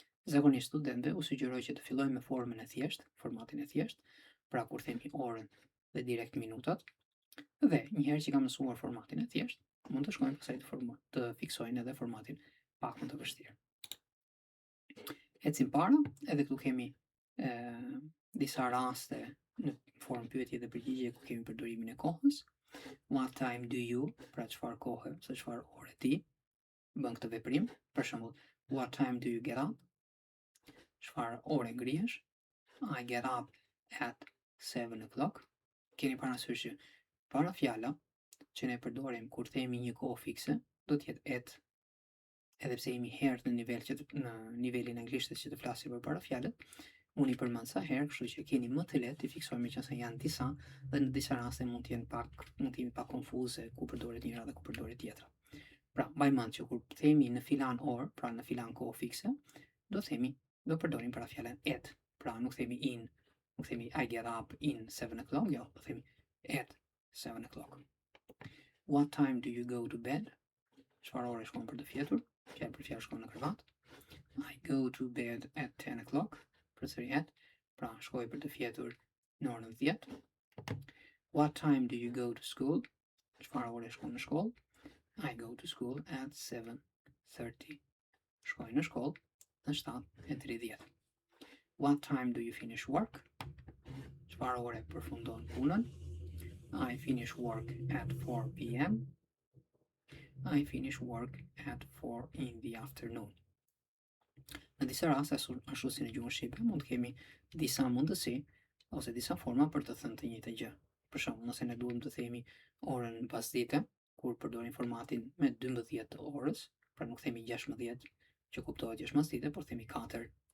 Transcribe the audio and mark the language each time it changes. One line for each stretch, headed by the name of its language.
Albanian: Zakonisht studentëve u sugjeroj që të fillojmë me formën e thjeshtë, formatin e thjeshtë, pra kur themi orën dhe direkt minutat, dhe një herë që kam mësuar formatin e thjeshtë, mund të shkojmë pastaj të fiksojnë edhe formatin pak më të vështirë. Ecim para, edhe këtu kemi disa raste në formë pyetje dhe përgjigje ku kemi përdorimin e kohës.
English: What time do you,
Albanian: pra çfarë kohe, ose çfarë ore ti bën këtë veprim? Për shembull,
English: what time do you get up?
Albanian: Çfarë ore ngrihesh?
English: I get up at 7 o'clock.
Albanian: Keni parasysh që para fjala që ne përdorim kur themi një kohë fikse, do të jetë at, edhe pse jemi herët në nivelin anglisht që të flasim për para fjalët. Unë i përmend sa herë, kështu që keni më të lehtë të fiksojmë qëse janë disa dhe në disa raste mund të jemi pak konfuze ku përdoret njëra dhe ku përdoret tjetra. Pra, mbaj mend që kur themi në filan orë, pra në filan kohë fikse, do përdorim para fjalën at. Pra, nuk themi
English: I get up in 7 o'clock,
Albanian: jo, do themi
English: at 7 o'clock. What time do you go to bed?
Albanian: Çfarë ore shkon për të fjetur? Fjalë për fjalë shkon në krevat.
English: I go to bed at 10 o'clock.
Albanian: Përsëri at, pra shkoj për të fjetur në orën 10.
English: What time do you go to school?
Albanian: Çfarë ore shkon në shkollë?
English: I go to school at 7:30.
Albanian: Shkoj në shkollë në 7:30.
English: What time do you finish work?
Albanian: Çfarë ore përfundon punën?
English: I finish work at 4 p.m. I finish work at 4 in the afternoon.
Albanian: Në disa raste, ashtu si në gjuhën shqipe, mund të kemi disa mundësi ose disa forma për të thënë të njëjtën gjë. Për shembull, nëse ne duam të themi orën pasdite, kur përdorim formatin me 12 të orës, pra nuk themi 16 që kuptohet 6 pasdite, por themi 4.